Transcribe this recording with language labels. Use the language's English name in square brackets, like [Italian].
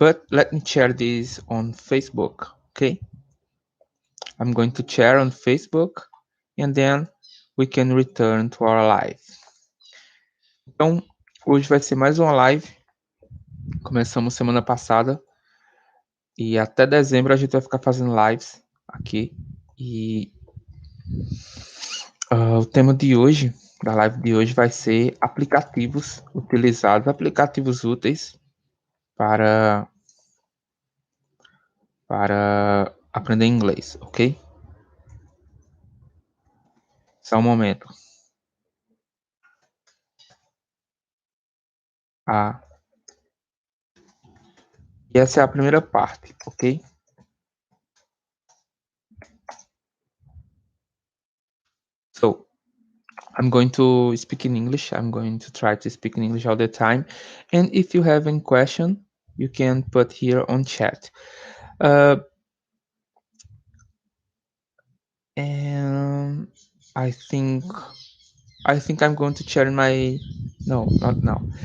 [English] But let me share this on Facebook, okay? I'm going to share on Facebook, and then we can return to our live. [Portuguese] Então, hoje vai ser mais uma live. Começamos semana passada e até dezembro a gente vai ficar fazendo lives aqui. E o tema de hoje, da live de hoje, vai ser aplicativos utilizados, aplicativos úteis para, para aprender inglês, ok? Só um momento. Ah, e essa é a primeira parte, ok? [English] So, I'm going to speak in English. I'm going to try to speak in English all the time. And if you have any question, you can put here on chat. Uh, and I think I'm going to share my no, not now.